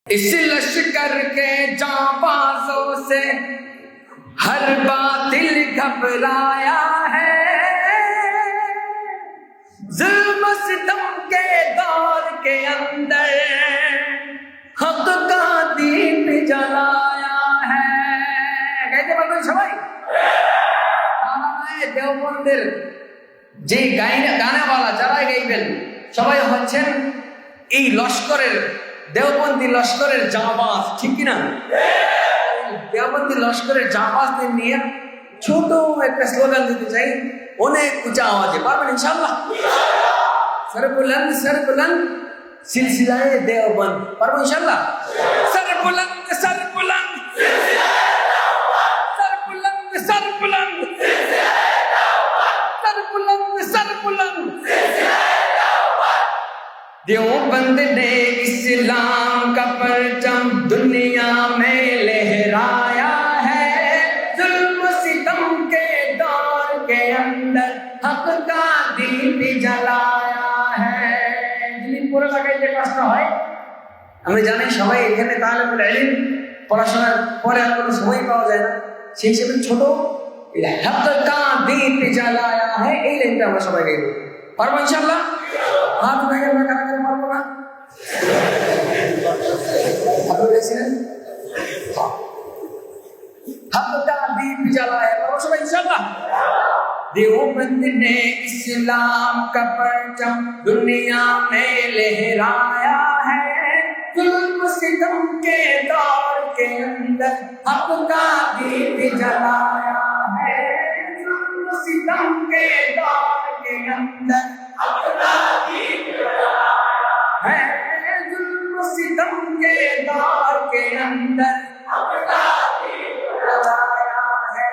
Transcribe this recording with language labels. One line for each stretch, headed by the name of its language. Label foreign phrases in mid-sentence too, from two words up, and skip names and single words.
Urdu: اس لشکر کے جانبازوں سے ہر باطل گھبرایا ہے، ظلم و ستم کے دور کے اندر حق کا دیپ جلایا ہے۔ کہتے بلکہ سبائی
Bangla: দেওবন্দের যে গানেওয়ালা যারাই গাইবেন সবাই হচ্ছেন এই লস্করের দেওবন্দি লস্করের জামাত, ঠিক কিনা? দেওবন্দি লস্করের জামাতদের নিয়ে ছোট একটা স্লোগান দিতে চাই অনেক উঁচা আওয়াজে। পারবেন ইনশাআল্লাহ?
Urdu: سر بلند سلسلۂ دیوبند.
Bangla: পারবো ইনশাআল্লাহ?
Urdu: سر بلند سر بلند سر بلند سر بلند سر بلند دیوبند نے اسلام کا پرچم دنیا میں لہرایا ہے، ظلم و ستم کے دور کے اندر حق کا دیپ جلایا ہے۔
Bangla: যদি পুরো জায়গায় যে কাজটা হয়, আমি জানি সবাই এখানে তালেবুল ইলম পড়াশোনার পরে আর কোনো সময় পাওয়া যায় না, সেই হিসেবে ছোট
Urdu: حق کا دیپ جلایا ہے
Bangla: এই লাইনটা আমরা সবাই গাইব। পারবো ইনশাআল্লাহ? হাত উঠাই আমরা কারা কারা পারবো না? আপনি বলেছিলেন
Urdu: حق کا دیپ جلایا ہے،
Bangla: পারবো সবাই ইনশাআল্লাহ?
Urdu: دیوبند نے اسلام کا پرچم دنیا میں لہرایا ہے، ظلم و ستم کے دور کے اندر حق کا دیپ جلایا ہے، ظلم و ستم کے دور کے اندر حق کا دیپ جلایا ہے، ظلم و ستم کے دور کے اندر حق کا دیپ جلایا ہے۔